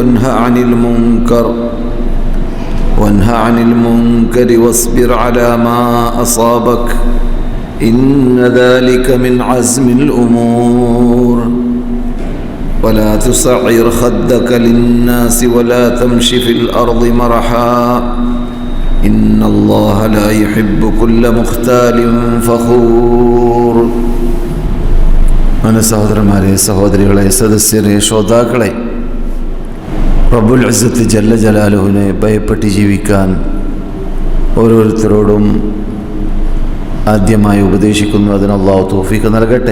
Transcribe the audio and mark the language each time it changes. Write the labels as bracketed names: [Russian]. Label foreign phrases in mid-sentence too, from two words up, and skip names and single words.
[Arabic] وانه عن المنكر واصبر على ما أصابك إن ذلك من عزم الأمور ولا تصعر خدك للناس ولا تمش في الأرض مرحا إن الله لا يحب كل مختال فخور. [Malayalam] സഹോദരന്മാരെ, സഹോദരികളെ, സദസ്യരെ, ശ്രോതാക്കളെ, [Arabic] رب العزة جل جلاله [Malayalam] ഭയപ്പെട്ട് ജീവിക്കാൻ ഓരോരുത്തരോടും ആദ്യമായി ഉപദേശിക്കുന്നു. അതിന് അല്ലാഹു തൗഫീഖ് നൽകട്ടെ.